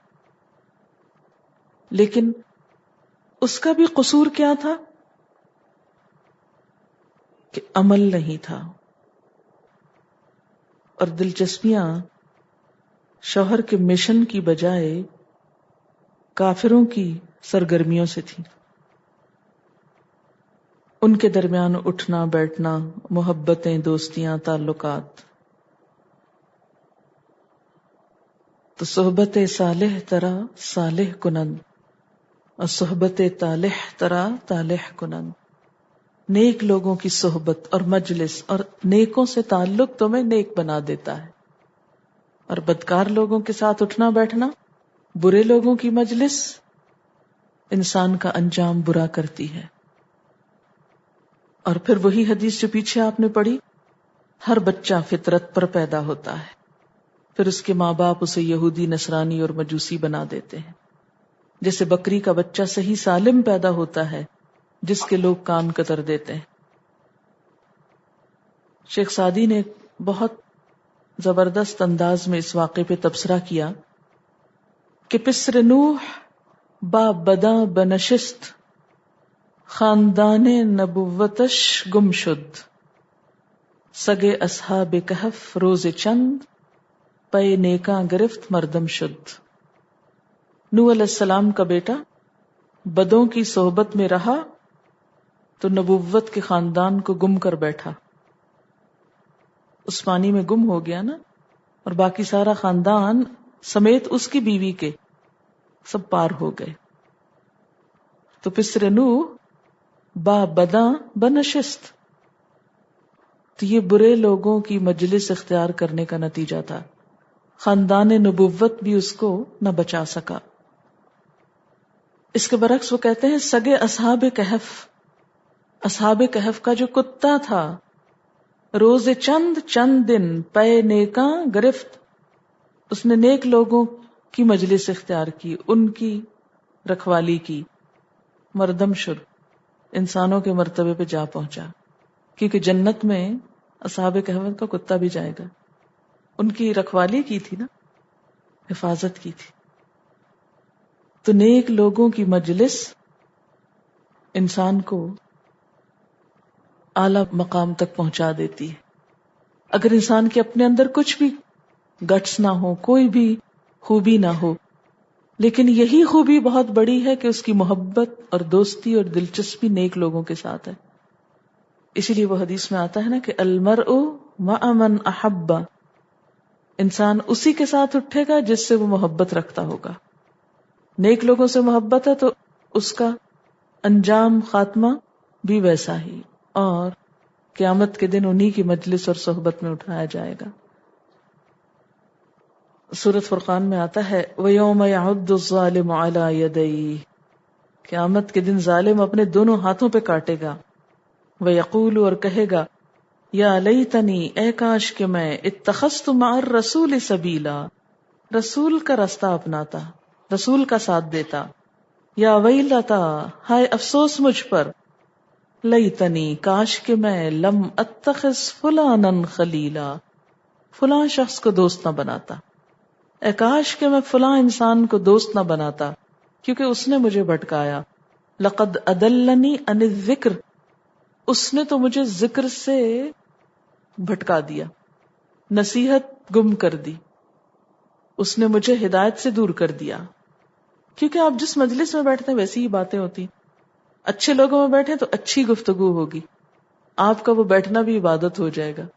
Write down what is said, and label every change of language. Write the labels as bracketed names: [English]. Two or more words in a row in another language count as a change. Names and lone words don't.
[Urdu] لیکن اس کا بھی قصور کیا تھا کہ عمل نہیں تھا، اور دلچسپیاں شوہر کے مشن کی بجائے کافروں کی سرگرمیوں سے تھی. ان کے درمیان اٹھنا بیٹھنا، محبتیں، دوستیاں، تعلقات. [Persian] تو صحبت صالح ترا صالح کنند اور صحبت طالح ترا طالح کنند. [Urdu] نیک لوگوں کی صحبت اور مجلس اور نیکوں سے تعلق تمہیں نیک بنا دیتا ہے، اور بدکار لوگوں کے ساتھ اٹھنا بیٹھنا، برے لوگوں کی مجلس انسان کا انجام برا کرتی ہے. اور پھر وہی حدیث جو پیچھے آپ نے پڑھی، ہر بچہ فطرت پر پیدا ہوتا ہے، پھر اس کے ماں باپ اسے یہودی، نصرانی اور مجوسی بنا دیتے ہیں. جیسے بکری کا بچہ صحیح سالم پیدا ہوتا ہے جس کے لوگ کان کتر دیتے ہیں. شیخ سعدی نے بہت زبردست انداز میں اس واقعے پہ تبصرہ کیا کہ [Persian] پسر نوح با بدا بنشست، خاندان نبوتش گم شد، سگے اصحاب کہف روز چند، پے نیکاں گرفت مردم شد. [Urdu] نوح علیہ السلام کا بیٹا بدوں کی صحبت میں رہا تو نبوت کے خاندان کو گم کر بیٹھا. اس پانی میں گم ہو گیا نا، اور باقی سارا خاندان سمیت اس کی بیوی کے سب پار ہو گئے. [Persian] تو پسر نوح با بداں بنشست، [Urdu] تو یہ برے لوگوں کی مجلس اختیار کرنے کا نتیجہ تھا. خاندان نبوت بھی اس کو نہ بچا سکا. اس کے برعکس وہ کہتے ہیں [Persian] سگے اصحاب کہف، [Urdu] اصحاب کہف کا جو کتا تھا، [Persian] روز چند دن پے نیکاں گرفت، [Urdu] اس نے نیک لوگوں کی مجلس اختیار کی، ان کی رکھوالی کی. [Persian] مردم شد، [Urdu] انسانوں کے مرتبے پہ جا پہنچا، کیونکہ جنت میں اصحاب کہف کا کتا بھی جائے گا. ان کی رکھوالی کی تھی نا، حفاظت کی تھی. تو نیک لوگوں کی مجلس انسان کو اعلی مقام تک پہنچا دیتی ہے. اگر انسان کے اپنے اندر کچھ بھی گٹس نہ ہو، کوئی بھی خوبی نہ ہو، لیکن یہی خوبی بہت بڑی ہے کہ اس کی محبت اور دوستی اور دلچسپی نیک لوگوں کے ساتھ ہے. اسی لیے وہ حدیث میں آتا ہے نا کہ [Arabic] المرء مع من احب، [Urdu] انسان اسی کے ساتھ اٹھے گا جس سے وہ محبت رکھتا ہوگا. نیک لوگوں سے محبت ہے تو اس کا انجام خاتمہ بھی ویسا ہی، اور قیامت کے دن انہی کی مجلس اور صحبت میں اٹھایا جائے گا. سورۃ فرقان میں آتا ہے [Arabic] وَيَوْمَ يَعُضُّ الظَّالِمُ عَلَى يَدَيْهِ، [Urdu] قیامت کے دن ظالم اپنے دونوں ہاتھوں پہ کاٹے گا. وَيَقُولُ، اور کہے گا، [Arabic] یا لیتنی، [Urdu] اے کاش کہ میں [Arabic] اتخذت مع الرسول سبیلا، [Urdu] رسول کا راستہ اپناتا، رسول کا ساتھ دیتا. [Arabic] یا ویلتا، [Urdu] ہائے افسوس مجھ پر. لیتنی، کاش کہ میں [Arabic] لم اتخذ فلانا خلیلا، [Urdu] فلاں شخص کو دوست نہ بناتا. اے کاش کہ میں فلاں انسان کو دوست نہ بناتا. کیونکہ اس نے مجھے بھٹکایا. [Arabic] لقد اضلنی عن الذکر، [Urdu] اس نے تو مجھے ذکر سے بھٹکا دیا، نصیحت گم کر دی، اس نے مجھے ہدایت سے دور کر دیا. کیونکہ آپ جس مجلس میں بیٹھتے ہیں ویسی ہی باتیں ہوتی ہیں. اچھے لوگوں میں بیٹھیں تو اچھی گفتگو ہوگی، آپ کا وہ بیٹھنا بھی عبادت ہو جائے گا.